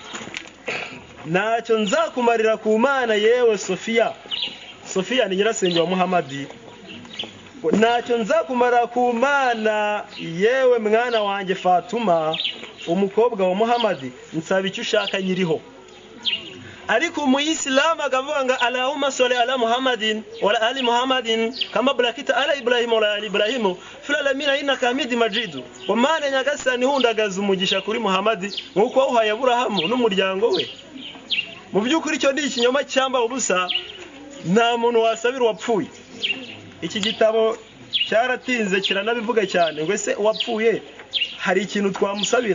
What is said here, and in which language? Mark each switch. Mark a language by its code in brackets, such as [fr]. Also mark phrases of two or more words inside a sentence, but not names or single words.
[rw] Ntacyo nzakumarira ku Mana, yewe Sofiya ni nyirasenge wa Muhammadi. Ntacyo nzakumara ku Mana, yewe mwana wanjye Fatuma umukobwa wa Muhammadi. Nsaba icyo ushaka nyiriho. Ariko mu Islam akavuga ngo [ar] اللهم صل على محمد وعلى آل محمد كما باركت على إبراهيم وعلى آل إبراهيم في العالمين إنك حميد مجيد. [rw] Wa Mana nyagasani hundagaza umugisha kuri Muhammadi nkuko uhaye Aburahamu n'umuryango we. Mu byukuri cyo ndi ikinyoma cyamba ubusa, nta muntu wasabira wapfuye. Iki gitabo cyaratinze kiranabivuga cyane ngo ese wapfuye hari ikintu twamusabira.